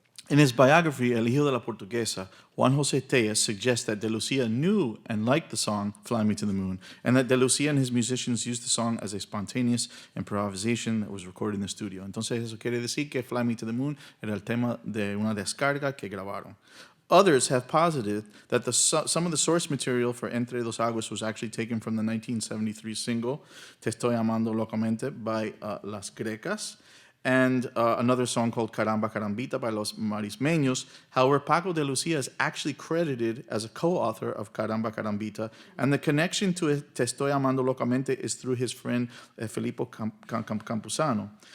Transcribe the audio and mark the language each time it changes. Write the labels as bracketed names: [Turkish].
[English] In his biography, El Hijo de la Portuguesa, Juan José Tellez suggests that De Lucia knew and liked the song Fly Me to the Moon, and that De Lucia and his musicians used the song as a spontaneous improvisation that was recorded in the studio. [Spanish] Entonces eso quiere decir que Fly Me to the Moon era el tema de una descarga que grabaron. [English] Others have posited that some of the source material for Entre dos Aguas was actually taken from the 1973 single Te Estoy Amando Locamente by Las Grecas, and another song called Caramba Carambita by Los Marismeños. However, Paco de Lucia is actually credited as a co-author of Caramba Carambita, and the connection to Te Estoy Amando Locamente is through his friend Filippo Campuzano.